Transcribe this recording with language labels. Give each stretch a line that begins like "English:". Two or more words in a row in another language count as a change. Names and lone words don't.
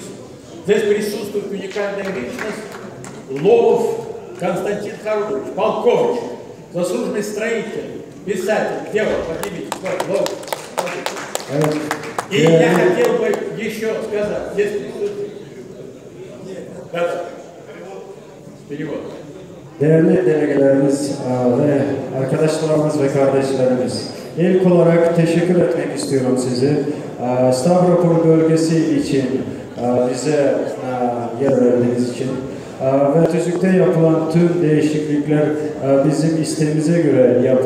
Russian: Здесь присутствует уникальная личность Лов Константин Харунович, полковник, заслуженный строитель, писатель. Где вы? Поднимитесь. Лов. И я хотел бы еще сказать, здесь присутствует... Да. Перевод.
Turkish: Değerli delegelerimiz ve arkadaşlarımız ve kardeşlerimiz, ilk olarak teşekkür etmek istiyorum sizi. Stavropol bölgesi için bize yer verdiğiniz için ve tüzükte yapılan tüm değişiklikler bizim isteğimize göre